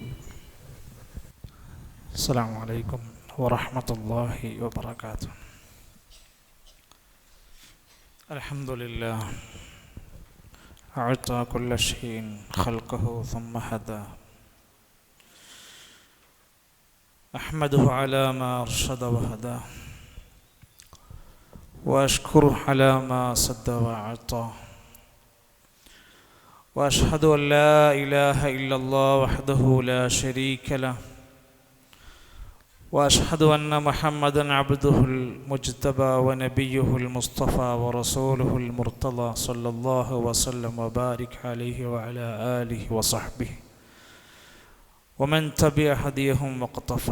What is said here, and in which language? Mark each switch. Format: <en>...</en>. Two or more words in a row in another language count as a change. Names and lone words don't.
<ar>السلام عليكم ورحمة الله وبركاته. الحمد لله أعطى كل شيء خلقه ثم هدى أحمده على ما أرشد وهدى وأشكره على ما سد وأعطى وأشهد أن لا إله إلا الله وحده لا شريك له وأشهد أن محمدًا عبده المجتبى ونبيه المصطفى ورسوله المرتضى صلى الله وسلم وبارك عليه وعلى آله وصحبه ومن تبع هديهم واقتفى.</ar>